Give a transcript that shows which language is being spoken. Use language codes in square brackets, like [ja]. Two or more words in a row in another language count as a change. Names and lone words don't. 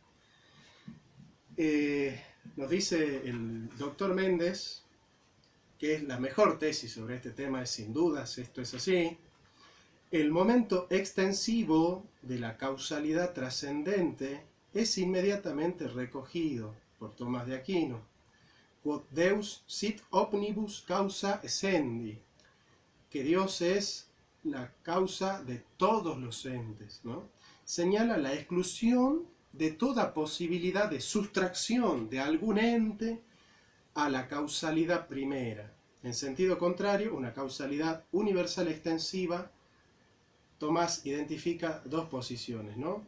[es] Nos dice el doctor Méndez que es la mejor tesis sobre este tema, es sin dudas, esto es así. El momento extensivo de la causalidad trascendente es inmediatamente recogido por Tomás de Aquino. [la] Quod Deus sit omnibus causa essendi, [es] que Dios es la causa de todos los entes, ¿no? Señala la exclusión de toda posibilidad de sustracción de algún ente a la causalidad primera. En sentido contrario, una causalidad universal extensiva, Tomás identifica dos posiciones, ¿no?